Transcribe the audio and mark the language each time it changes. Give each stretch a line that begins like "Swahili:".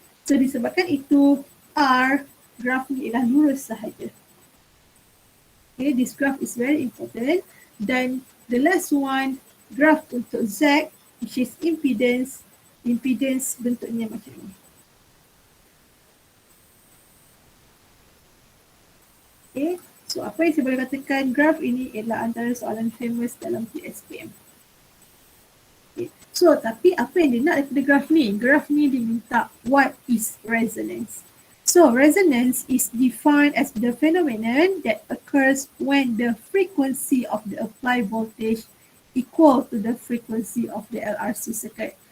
Malay: So disebabkan itu R, graph ni ialah lurus sahaja.
English: Okay, this graph is very important. Dan the last one, graph untuk Z, which is impedance.
Malay: Impedance bentuknya macam ni. Okay, so apa yang saya boleh katakan, graph ini ialah antara soalan famous dalam PSPM. Okay. So, tapi apa yang dia nak daripada graph ni? Graph ni dia minta
English: what is resonance. So, resonance is defined as the phenomenon that occurs when the frequency of the applied voltage equal to the frequency of the LRC circuit.